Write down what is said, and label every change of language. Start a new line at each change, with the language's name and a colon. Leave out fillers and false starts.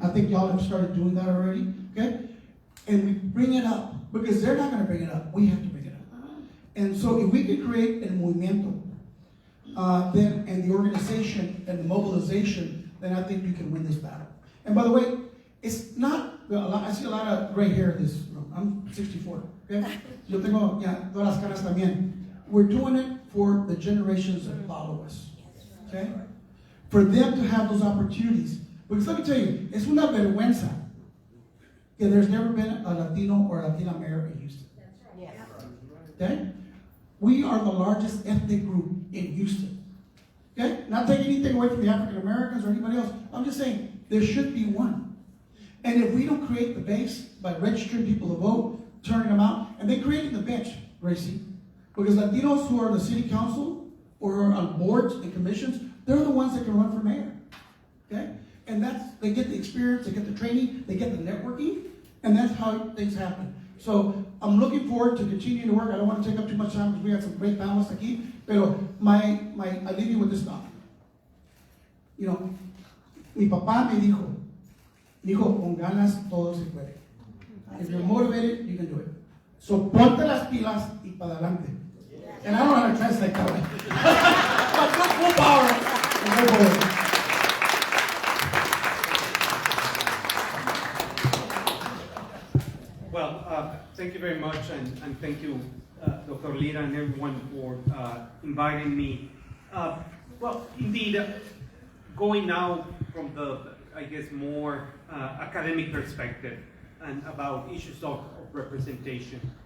English: I think y'all have started doing that already, okay? And we bring it up, because they're not gonna bring it up, we have to bring it up. And so if we can create a movimiento, then, and the organization and the mobilization, then I think we can win this battle. And by the way, it's not, I see a lot of gray hair in this room. I'm 64, okay?
Spanish: Yo tengo, todas las caras también.
English: We're doing it for the generations that follow us, okay? For them to have those opportunities. Because let me tell you,
Spanish: es una vergüenza que
English: there's never been a Latino or a Latina mayor in Houston. Yes. Okay? We are the largest ethnic group in Houston. Okay? Not taking anything away from the African Americans or anybody else. I'm just saying there should be one. And if we don't create the base by registering people to vote, turning them out, and then creating the bench, Gracie, because Latinos who are in the city council or are on boards and commissions, they're the ones that can run for mayor. Okay? And they get the experience, they get the training, they get the networking, and that's how things happen. So I'm looking forward to continuing to work. I don't want to take up too much time because we have some great panelists aquí. Pero I leave you with this thought. You know,
Spanish: mi papá me dijo, con ganas todo se puede.
English: If you're motivated, you can do it.
Spanish: So ponte las pilas y para adelante.
English: And I don't know how to translate that way. But go full power and go forward. Well, thank you very much, and thank you, Dr. Lira and everyone for inviting me. Well, indeed, going now from the, I guess, more academic perspective and about issues of representation.